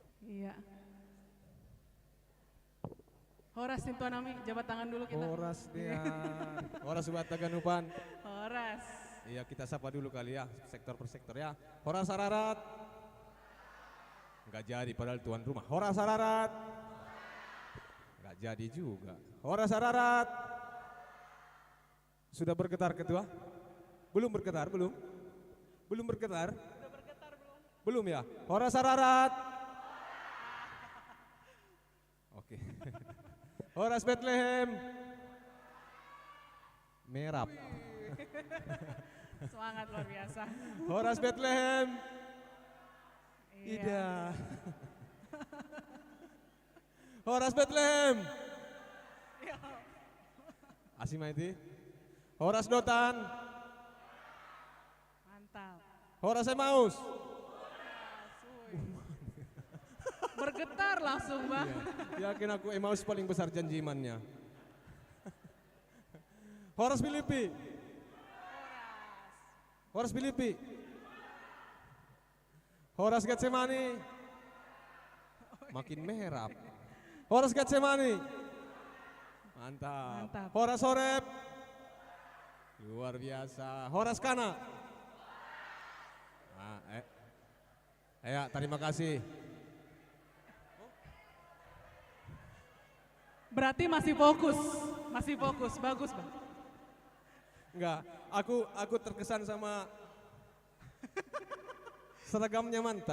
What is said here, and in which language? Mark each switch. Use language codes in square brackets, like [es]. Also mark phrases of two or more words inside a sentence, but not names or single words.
[id] Iya. Horas Sintuanami, jabat tangan dulu kita. Horas dia. Horas buat Taganupan. Horas. Iya, kita sapa dulu kali ya, sektor per sektor ya. Horas Ararat. Enggak jadi padahal tuan rumah. Horas Ararat. Enggak jadi juga. Horas Ararat. Sudah bergetar ketua? Belum bergetar, belum? Belum bergetar? Belum ya? Horas Ararat. Oke. Horas Bethlehem. Merap. Semangat luar biasa. Horas Bethlehem. Iya. Ida. Horas Bethlehem. Asimaiti. Horas Dotan. Mantap. Horas Emmaus. Bergetar langsung, Bang. Yakin aku Emmaus paling besar janji imannya. Horas Filipi. Horas Filipi. Horas Getsemani. Makin merap. Horas Getsemani. Mantap. Mantap. Horas Horeb. Luar biasa. Horas Kana. Ya, terima kasih. Berarti masih fokus. Masih fokus. Bagus, Bang. Enggak, aku terkesan sama seragamnya mantap.